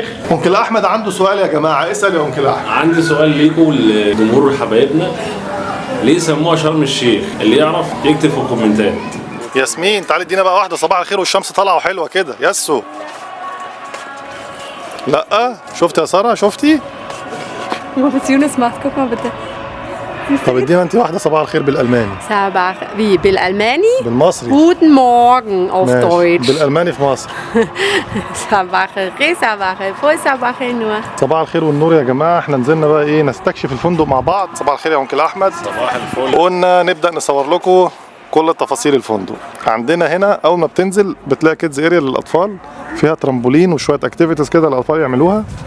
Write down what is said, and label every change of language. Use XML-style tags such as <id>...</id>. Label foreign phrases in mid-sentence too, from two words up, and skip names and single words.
<ar>انكل احمد عنده سؤال يا جماعه، اسال يا انكل احمد. عندي سؤال ليكم لجمهور حبايبنا، ليه سموها شرم الشيخ؟ اللي يعرف يكتب في الكومنتات. ياسمين تعالي ادينا بقى واحده صباح الخير والشمس طالعه وحلوه كده. ياسو. لا شفت يا ساره؟ شفتي؟</ar> <de>Was Jonas macht, guck mal bitte.</de> <ar>طب ادينا انت واحده صباح الخير بالالماني. صباح wie بالألماني؟ بالمصري.</ar> <de>Guten Morgen auf</de> <ar>ماشي.</ar> <de>Deutsch.</de> <ar>بالالماني في مصر. صباح الخير صباح الفل صباح النور. صباح الخير والنور يا جماعه. احنا نزلنا بقى ايه نستكشف الفندق مع بعض. صباح الخير يا انكل احمد. صباح الفل. قلنا نبدا نصور لكم كل تفاصيل الفندق. عندنا هنا اول ما بتنزل بتلاقي</ar> <en>kids area</en> <ar>للاطفال، فيها ترامبولين وشويه اكتيفيتيز كده للاطفال يعملوها.</ar>